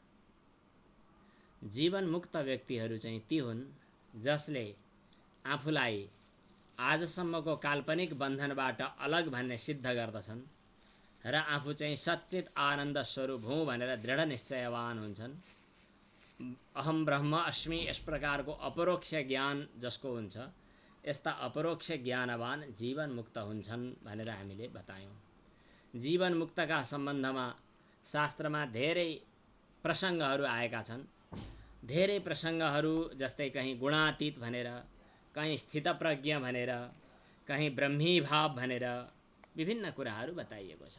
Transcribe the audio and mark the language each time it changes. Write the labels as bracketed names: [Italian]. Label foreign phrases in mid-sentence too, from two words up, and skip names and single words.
[Nepali] जीवनमुक्त व्यक्तिहरू चाहिँ ती हुन् जसले आफूलाई आजसम्मको काल्पनिक बन्धनबाट अलग भन्ने सिद्ध गर्दछन् र आफू चाहिँ सच्चित आनन्द स्वरूप हुँ भनेर दृढ निश्चयवान हुन्छन्। [Sanskrit] अहम ब्रह्म अस्मि [Nepali] यस प्रकारको अपरोक्ष ज्ञान जसको हुन्छ, यस्ता अपरोक्ष ज्ञानवान जीवनमुक्त हुन्छन् भनेर हामीले बतायौँ। जीवनमुक्तका सम्बन्धमा शास्त्रमा धेरै प्रसङ्गहरू आएका छन्। धेरै प्रसङ्गहरू जस्तै कहीँ गुणातीत भनेर, कहीँ स्थितप्रज्ञ भनेर, कहीँ ब्रह्मीभाव भनेर विभिन्न कुराहरू बताइएको छ।